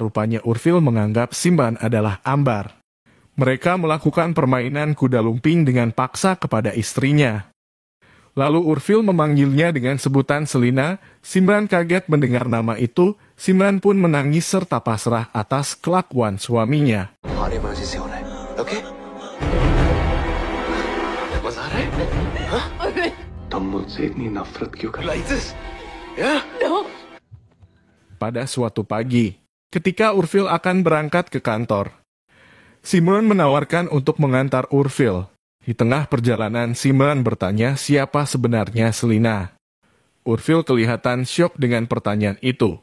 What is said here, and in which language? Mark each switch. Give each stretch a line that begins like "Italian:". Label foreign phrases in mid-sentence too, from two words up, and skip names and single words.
Indonesian: Rupanya Urfil menganggap Simran adalah Ambar. Mereka melakukan permainan kuda lumping dengan paksa kepada istrinya. Lalu Urfil memanggilnya dengan sebutan Selina. Simran kaget mendengar nama itu. Simran pun menangis serta pasrah atas kelakuan suaminya.
Hindi: हमारे मर्जी से हो रहा है, ओके? मजा आ रहा है? हाँ? तुम मुझसे इतनी नफरत क्यों कर रही हो?
English: Yeah? No.
Indonesian: Pada suatu pagi, ketika Urfil akan berangkat ke kantor, Simran menawarkan untuk mengantar Urfil. Di tengah perjalanan, Simran bertanya siapa sebenarnya Selina. Urfil kelihatan syok dengan pertanyaan itu.